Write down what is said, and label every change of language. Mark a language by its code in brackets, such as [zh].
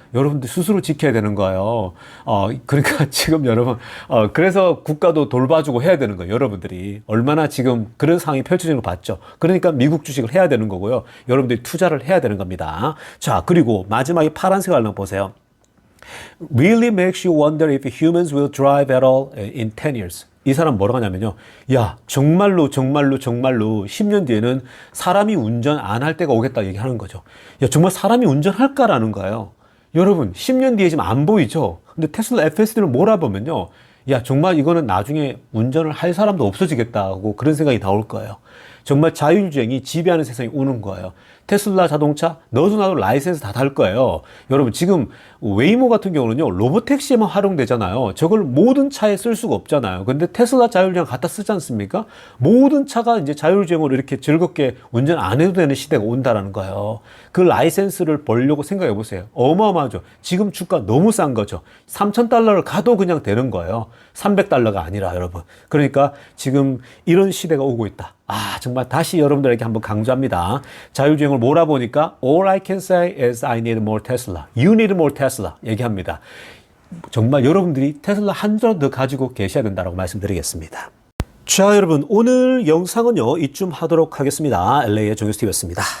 [ko] 여러분들 스스로 지켜야 되는 거예요. 그러니까 지금 여러분, 그래서 국가도 돌봐주고 해야 되는 거예요. 여러분들이. 얼마나 지금 그런 상황이 펼쳐지는 거 봤죠. 그러니까 미국 주식을 해야 되는 거고요. 여러분들이 투자를 해야 되는 겁니다. 자, 그리고 마지막에 파란색 알람 보세요. [en] Really makes you wonder if humans will drive at all in 10 years. [ko] 이 사람 뭐라고 하냐면요. 야, 정말로 10년 뒤에는 사람이 운전 안 할 때가 오겠다 얘기하는 거죠. 야, 정말 사람이 운전할까라는 거예요. 여러분, 10년 뒤에 지금 안 보이죠? 근데 테슬라 FSD를 몰아보면요. 야, 정말 이거는 나중에 운전을 할 사람도 없어지겠다고 그런 생각이 나올 거예요. 정말 자율주행이 지배하는 세상이 오는 거예요. 테슬라 자동차 너도 나도 라이센스 다 달 거예요. 여러분 지금 웨이모 같은 경우는요 로보택시에만 활용되잖아요. 저걸 모든 차에 쓸 수가 없잖아요. 근데 테슬라 자율주행 갖다 쓰지 않습니까? 모든 차가 이제 자율주행으로 이렇게 즐겁게 운전 안 해도 되는 시대가 온다라는 거예요. 그 라이센스를 벌려고 생각해 보세요. 어마어마하죠. 지금 주가 너무 싼 거죠. 3,000달러를 가도 그냥 되는 거예요. 300달러가 아니라 여러분. 그러니까 지금 이런 시대가 오고 있다. 정말 다시 여러분들에게 한번 강조합니다. 자율주행을 몰아보니까 [en] All I can say is I need more Tesla. You need more Tesla. [ko] 얘기합니다. 정말 여러분들이 테슬라 한 조 더 가지고 계셔야 된다고 말씀드리겠습니다. 자, 여러분 오늘 영상은요 이쯤 하도록 하겠습니다. LA의 정유스TV였습니다.